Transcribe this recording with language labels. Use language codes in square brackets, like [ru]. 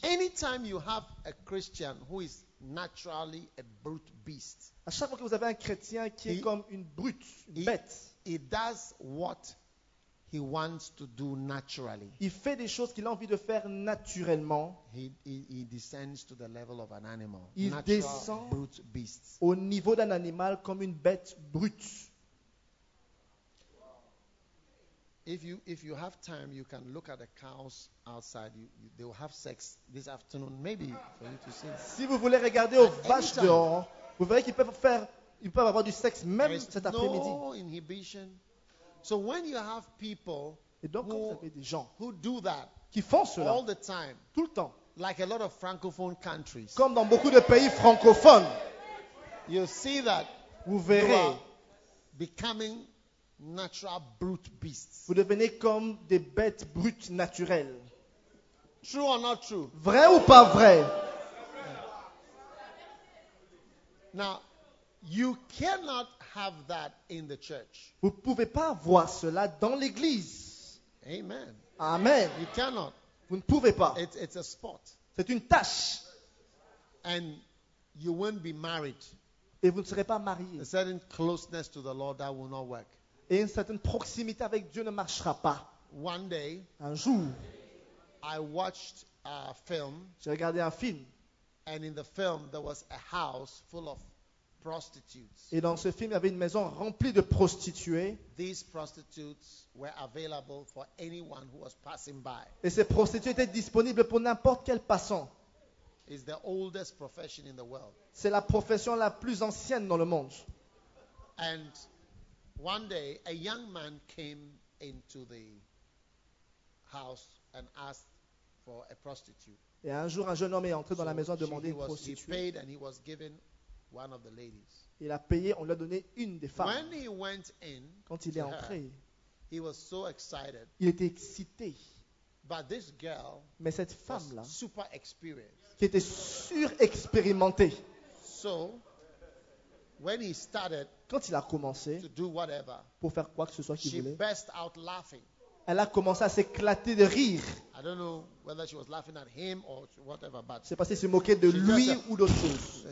[en] Anytime you have a Christian who is naturally a brute beast, [fr] à chaque fois que vous avez un chrétien qui est comme une brute, une bête, [en] he does what he wants to do naturally. [fr] Il fait des choses qu'il a envie de faire naturellement. [en] He descends to the level of an animal. [fr] Il descend [en] brute beast. [fr] Au niveau d'un animal comme une bête brute. [en] If you have time, you can look at the cows outside. They will have sex this afternoon, maybe for you to see. [fr] Si vous voulez regarder aux vaches dehors, vous verrez qu'ils peuvent faire, ils peuvent avoir du sexe même cet après-midi. [en] No inhibition. So when you have people who do that [fr] qui font cela, [en] all the time, [fr] tout le temps, [en] like a lot of francophone countries, [fr] comme dans beaucoup de pays francophones, [en] you see that [fr] vous verrez, [en] you are becoming natural brute beasts. [fr] Vous devenez comme des bêtes brutes naturelles. [en] True or not true? [fr] Vrai ou pas vrai? [en] Now, you cannot have that in the church. [fr] Vous pouvez pas voir cela dans l'église. [en] Amen. [fr] Amen. [en] You cannot. [fr] Vous ne pouvez pas. [en] It's a spot. [fr] C'est une tâche. [en] And you won't be married. [fr] Et vous ne serez pas marié. [en] A certain closeness to the Lord that will not work. [fr] Et une certaine proximité avec Dieu ne marchera pas. [en] One day, [fr] un jour, [en] I watched a film. [fr] J'ai regardé un film. [en] And in the film there was a house full of prostitutes. [fr] Et dans ce film, il y avait une maison remplie de prostituées. [en] These prostitutes were available for anyone who was passing by. [fr] Et ces prostituées étaient disponibles pour n'importe quel passant. [en] It's the oldest profession in the world. [fr] C'est la profession la plus ancienne dans le monde. [en] And one day, a young man came into the house and asked for a prostitute. [fr] Et un jour, un jeune homme est entré dans la maison et demandé une prostituée. [en] He paid and he was given one of the ladies. [fr] Il a payé, on lui a donné une des femmes. [en] When he went in, [fr] quand il est entré, [en] he was so excited. [fr] Il était excité. [en] But this girl, [fr] mais cette femme là, [en] super experienced, [fr] qui était surexpérimentée. [en] So, when he started, [fr] quand il a commencé, [en] to do whatever, [fr] pour faire quoi que ce soit qu'il [en] she [fr] voulait, [en] burst out laughing. [fr] Elle a commencé à s'éclater de rire. [en] I don't know whether she was laughing at him or whatever, but [fr] c'est passé, s'est moqué de lui ou d'autre chose.